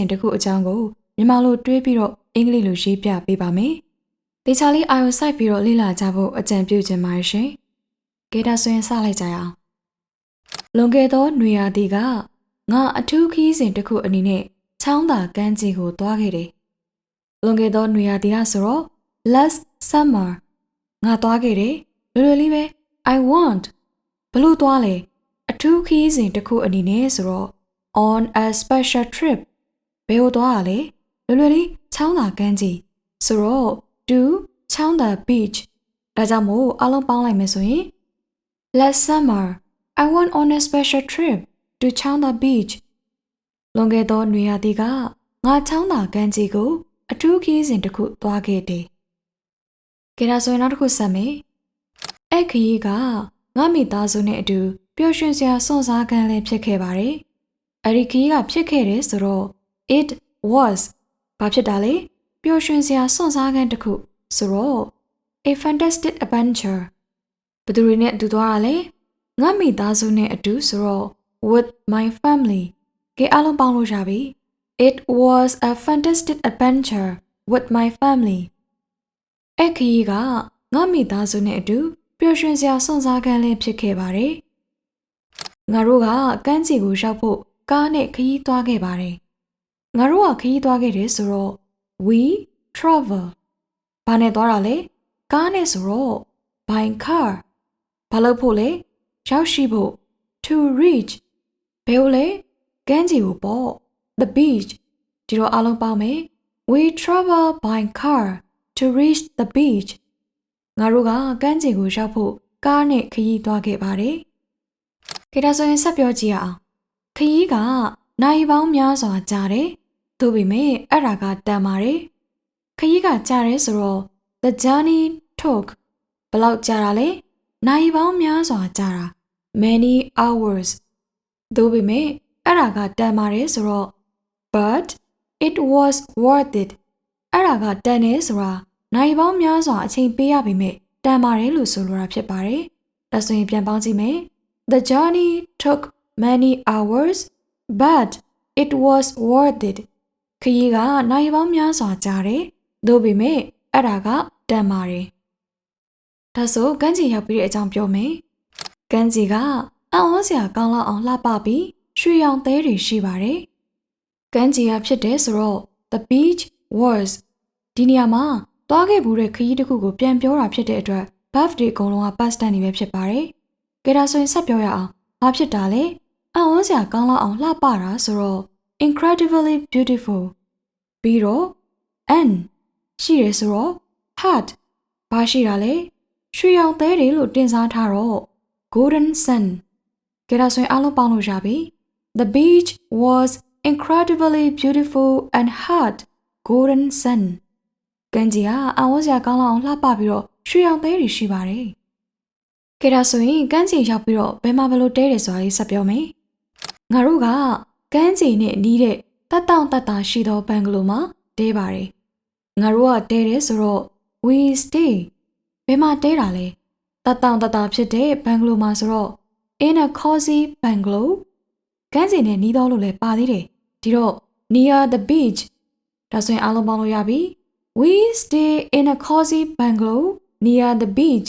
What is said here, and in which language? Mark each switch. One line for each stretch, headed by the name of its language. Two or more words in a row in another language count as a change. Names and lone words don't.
Burmese: တစ်ခုအကြောင်းကိုမြန်မာလိုတွေးပြီးတော့အင်္ဂလိပ်လိုရေးပြပေးပါမယ်တေချာလေးအာရုံစိုက်ပြီးတော့လေ့လာကြဖို့အကြံပြုချင်ပါတယ် ရှင်ကဲဒါဆိုရင်စလိုက်ကြရအောင်လွန်ခဲ့သောနွေရာသီကငါအထူးခရီးစဉ်တစ်ခုအနေနဲ့ချောင်းသာ ကမ်းခြေကိုသွားခဲ့တယ်လွန်ခဲ့သောနွေရာသီကဆိုတော့
English: last summer
Burmese: ငါသွားခဲ့တယ်လွယ်လွယ်လေးပဲ
English: I want
Burmese: ဘလို့သွားလဲအထူးခရီးစဉ်တစ်ခုအနေနဲ့ဆိုတော့
English: on a special trip
Burmese: ဘယ်ကိုသွားရလဲလွယ်လွယ်လေးချောင်းသာကမ်းခြေဆိုတော့
English: to ချောင်းသာ beach
Burmese: ဒါကြောင့်မို့အားလုံးပေါင်းလိုက်မယ်ဆိုရင်
English: last summer I went on a special trip to ချောင်းသာ beach
Burmese: လွန်ခဲ့သောနွေရာသီကငါချောင်းသာကမ်းခြေကိုအထူးခရီးစဉ်တစ်ခုသွားခဲ့တယ်ကဲဒါဆိုရင်နောက်တစ်ခုဆက်မယ်အဲ့ခရီးကငါမိသားစုနဲ့အတူပျော်ရွှင်စရာစွန့်စားခန်းလေးဖြစ်ခဲ့ပါတယ်အဲ့ဒီခရီးကဖြစ်ခဲ့တယ်ဆိုတော့
English: it was
Burmese: ဘာဖြစ်တာလဲပျော်ရွှင်စရာစွန့်စားခန်းတစ်ခု ဆိုတော့
English: a fantastic adventure
Burmese: ဘယ်သူတွေနဲ့အတူသွားတာလဲငါမိသားစုနဲ့အတူဆိုတော့
English: with my family
Burmese: ကဲအားလုံးပေါင်းလို့ရပြီ
English: it was a fantastic adventure with my family
Burmese: အဲ့ခရီးကငါမိသားစုနဲ့အတူပျော်ရွှင်စရာစွန့်စားခန်းလေးဖြစ်ခဲ့ပါတယ်။ငါတို့ကကမ်းခြေ ကိုရောက်ဖို့ကားနဲ့ခရီးသွားခဲ့ပါတယ်။ငါတို့ကခရီးသွားခဲ့တယ်ဆိုတော့
English: we travel
Burmese: ဘာနဲ့သွားတာလဲကားနဲ့ဆိုတော့
English: by car
Burmese: ဘာလို့ဖို့လဲရောက်ရှိဖို့
English: to reach
Burmese: ဘယ်လိုလဲကမ်းခြေကိုပေါ့
English: the beach
Burmese: ဒီတော့အားလုံးပေါင်းမယ်
English: we travel by car to reach the beach
Burmese: ငါတို့ကကမ်းခြေကိုရောက်ဖို့ကားနဲ့ခရီးသွားခဲ့ပါတယ်။ခေတ္တဆို ရင်ဆက်ပြောကြည့်အောင်။ခရီးကနိုင်ပေါင်းများစွာကြာတယ်။သို့ပေမဲ့အဲ့ဒါကတန်ပါတယ်။ခရီးက ကြာတယ်ဆိုတော့
English: the journey took
Burmese: ဘယ်လောက်ကြာတာလဲ။နိုင်ပေါင်းများစွာကြာတာ
English: many hours
Burmese: သို့ပေမဲ့အဲ့ဒါကတန်ပါတယ်ဆိုတော့
English: but it was worth it
Burmese: အဲ့ဒါကတန်တယ်ဆိုတာနိုင်ပေါင်းများစွာအချိန်ပေးရပေမဲ့တန်ပါတယ်လို့ဆိုလိုတာဖြစ်ပါတယ်။ဒါဆိုရင်ပြန်ပေါင်းကြည့်မယ်။
English: The journey took many hours, but it was worth it.
Burmese: ခရီးကနိုင်ပေါင်းများစွာကြာတယ်။သို့ပေမဲ့အဲ့ဒါကတန်ပါတယ်။ဒါဆိုကမ်းခြေရောက်ပြီးတဲ့အကြောင်းပြောမယ်။ကမ်းခြေကအံ့ဩစရာကောင်းလောက်အောင်လှပပြီးရွှေရောင်သဲတွေရှိပါတယ်။ကမ်းခြေကဖြစ်တဲ့ဆိုတော့
English: the beach was
Burmese: ဒီနေရာမှာသွားခဲ့ဘူးတဲ့ခ ရီးတစ်ခုကိုပြန်ပြောတာဖြစ်တဲ့အတွက် verb တွေအကုန်လုံးက
English: past tense
Burmese: တွေပဲဖြစ်ပါတယ်။ကဲဒါဆိုရင်ဆက်ပြောရအောင်။ဘာဖြစ်တာလဲ။အံ့ဩစရာကောင်းလောက်အောင်လှပတာဆိုတော့
English: incredibly beautiful
Burmese: ပြီးတော့ and ရှိရဆိုတော့ had ဘာရှိတာလဲ။ရွှေရောင်သဲတွေလို့တင်စားထားတော့
English: golden sun
Burmese: ကဲဒါဆိုရင်အားလုံးပေါင်းလို့ရပြီ။
English: The beach was incredibly beautiful and had golden sun
Burmese: က မ်းခြေကအံ့ဩစရာကောင်းလောက်အောင်လှပပြီးတော့ရွှေရောင်သဲတွေရှိပါတယ်။ကဲဒါဆိုရင်ကမ်းခြေရောက်ပြီးတော့ဘယ်မှာဘလို့တဲတယ် ဆိုတာလေးဆက်ပြောမယ်။ငါတို့ကကမ်းခြေနဲ့နီးတဲ့တက်တောင့်တက်တာရှိသောဘန်ဂလိုမှာတဲပါတယ်။ငါတို့ကတဲတယ်ဆိုတော့
English: we stay
Burmese: ဘယ်မှာတဲတာလဲ။တက်တောင့်တက်တာဖြစ်တဲ့ဘန်ဂလိုမှာဆိုတော့
English: in a cozy bungalow
Burmese: ကမ်းခြေနဲ့နီးတော့လို့လည်းပါသေးတယ်။ဒီတော့
English: near the beach
Burmese: ဒါဆိုရင်အားလုံးပေါင်းလို့ရပြီ။
English: We stay in a cozy bungalow near the beach.